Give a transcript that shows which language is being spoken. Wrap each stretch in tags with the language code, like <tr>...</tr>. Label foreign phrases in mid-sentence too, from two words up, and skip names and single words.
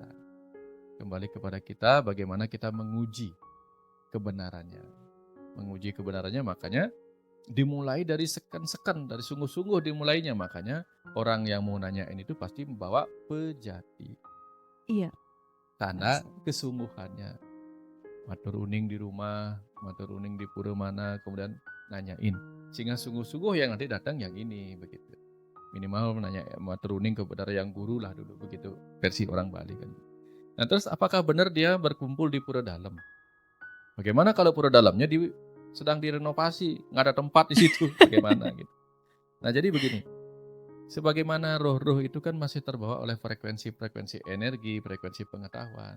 <id>Kembali kepada kita bagaimana kita menguji kebenarannya. Menguji kebenarannya makanya dimulai dari seken-seken, dari sungguh-sungguh dimulainya. Makanya orang yang mau nanyain itu pasti membawa pejati. Iya. Tanda kesungguhannya.</id> <ban>Matur uning</ban> <id>di rumah,</id> <ban>matur uning</ban> <id>di pura mana, kemudian nanyain. Sehingga sungguh-sungguh yang nanti datang yang ini, begitu. Minimal menanya</id> <ban>matur uning</ban> <id>kepada yang guru lah dulu, begitu versi orang Bali kan. Nah terus apakah benar dia berkumpul di pura dalam? Bagaimana kalau pura dalamnya sedang direnovasi, nggak ada tempat di situ, bagaimana gitu. Nah jadi begini, Sebagaimana roh-roh itu kan masih terbawa oleh frekuensi-frekuensi energi, frekuensi pengetahuan.</id>